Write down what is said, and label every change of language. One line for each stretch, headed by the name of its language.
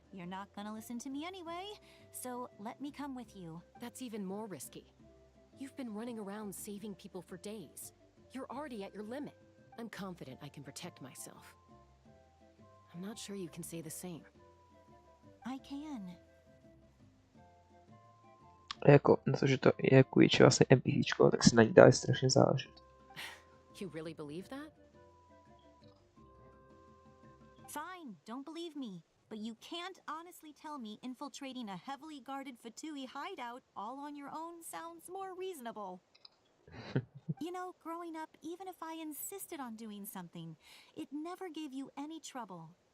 English: You're not gonna listen to me anyway, so let me come with you. That's even more risky. You've been running around saving people for days. You're already at your limit. I'm confident I can protect myself. I'm not sure you can say the same. I can.
Czech: Jako, na to, že to je Koichi vlastně NPCčko, tak si na ní dá strašně záležet.
English: You really believe that? Fine, don't believe me. But you can't honestly tell me infiltrating a heavily guarded Fatui hideout all on your own sounds more reasonable. You know, growing up, even if I insisted on doing something, it never gave you any trouble.